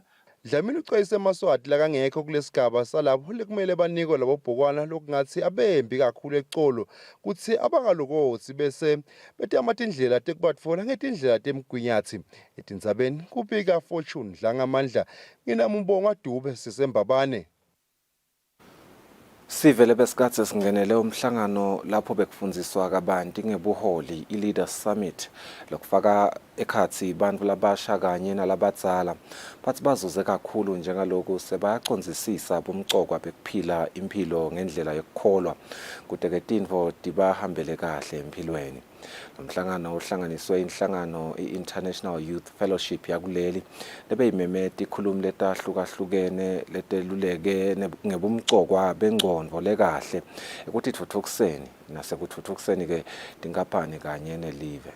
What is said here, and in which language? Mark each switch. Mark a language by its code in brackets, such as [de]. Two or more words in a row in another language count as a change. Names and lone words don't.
[ss] Dlamini ucwayise eMaswati lakangekho kulesigaba salabo lekumele banikwe labobhukwana lokungathi abembi kakhulu ecolo kuthi abangalokotsi bese betama indlela tekubatfola ngetindlela temgwinyathi. Etindzabeni kubika Fortune Dlangamandla, nginamumbonga Dube sisembabane. Sivele besikhatsi singenele umhlangano lapho bekufundziswa kabanti ngebuholi i-Leaders Summit lokufaka ekhatsi bantfu labasha kanye nalabadzala bathi bazuze kakhulu njengaloku sebayacondzisisa bumcokwa bekuphila impilo ngendlela yokukholwa kute-ke tintfo tibahambele kahle empilweni. Lomhlangano uhlanganiswe inhlangano i-International Youth Fellowship yakuleli lebeyimeme tikhulumi letahlukahlukene leteluleke ngebumcokwa bengcondvo lekahle ekutitfutfukiseni nasekutfutfukiseni ke tinkampani kanye nelive.